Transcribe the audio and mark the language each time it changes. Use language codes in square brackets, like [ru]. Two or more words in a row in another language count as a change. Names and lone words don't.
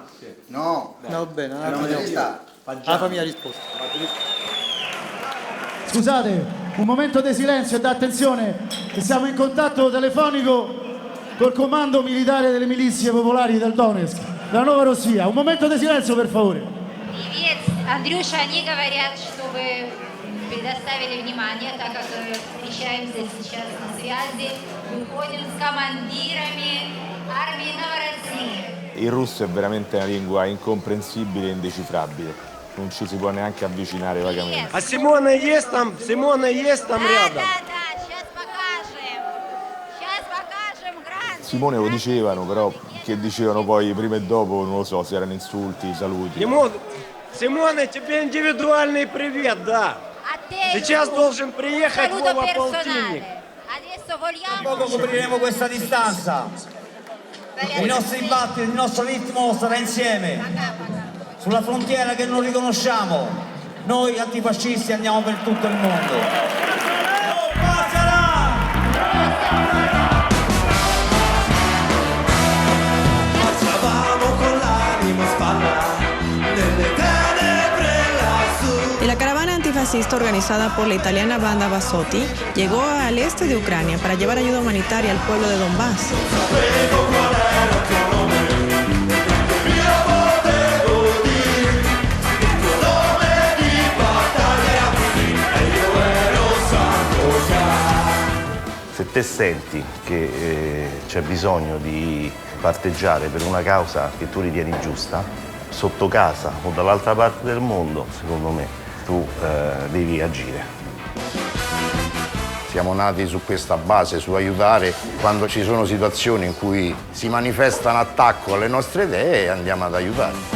[it] No, bene, la famiglia ha risposto. Scusate, un momento di silenzio e d'attenzione, che siamo in contatto telefonico col comando militare delle milizie popolari del Donetsk, della Nova Rossia. Un momento di silenzio, per favore. [ru] Привет, Андрюша, они говорят, чтобы предоставили внимание, так как встречаемся сейчас на связи, выходим с командирами армии Новороссии. [it] Il russo è veramente una lingua incomprensibile e indecifrabile. Non ci si può neanche avvicinare vagamente. [ru] А Симона есть там? Симона есть там рядом? [it] Simone lo dicevano, però che dicevano poi prima e dopo non lo so se erano insulti, saluti. [ru] Симона, тебе индивидуальный привет, да. Сейчас должен приехать Вова Полтинник. [it] Tra poco copriremo questa distanza. I nostri battiti, il nostro ritmo sarà insieme. Sulla frontiera che non riconosciamo, noi antifascisti andiamo per tutto il mondo. [es] La caravana antifascista organizada por la italiana Banda Bassotti llegó al este de Ucrania para llevar ayuda humanitaria al pueblo de Donbass. [it] Se te senti che c'è bisogno di parteggiare per una causa che tu ritieni giusta, sotto casa o dall'altra parte del mondo, secondo me, tu devi agire. Siamo nati su questa base, su aiutare quando ci sono situazioni in cui si manifesta un attacco alle nostre idee e andiamo ad aiutare.